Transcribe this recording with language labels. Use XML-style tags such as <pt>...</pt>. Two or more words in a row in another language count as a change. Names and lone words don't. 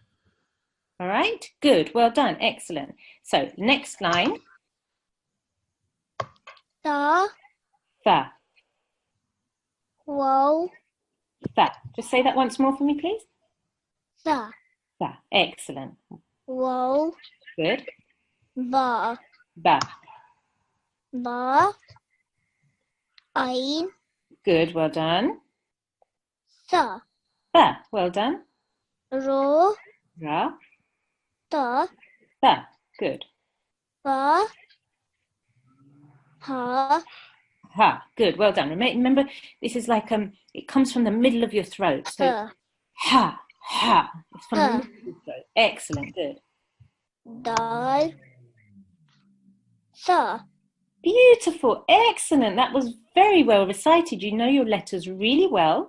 <en>All right? Good. Well done. Excellent. So, next line.</en> <ar>Da. Tha. Woe. Tha.</ar> <en>Just say that once more for me, please.</en> <ar>Da. Tha. Excellent. Woe.</ar> <en>Good.</en> <ar>Ba. Ba. Ba. Ain.</ar> <en>Good. Well done.</en> <ar>Sa.</ar> <en>Ba. Well done.</en> <ar>Ro. Ra. Da. Tha. Good. Ba. Ha. Ha.</ar> <en>Good. Well done. Remember, this is like it comes from the middle of your throat. So</en> <ar>Ha. ha, ha.</ar> <en>It's from the</en> <ar>Ha.</ar> <en>middle of your throat. Excellent. Good.</en> <ar>Dal. Sa.</ar> <en>Beautiful. Excellent. That was very well recited. You know your letters really well.</en>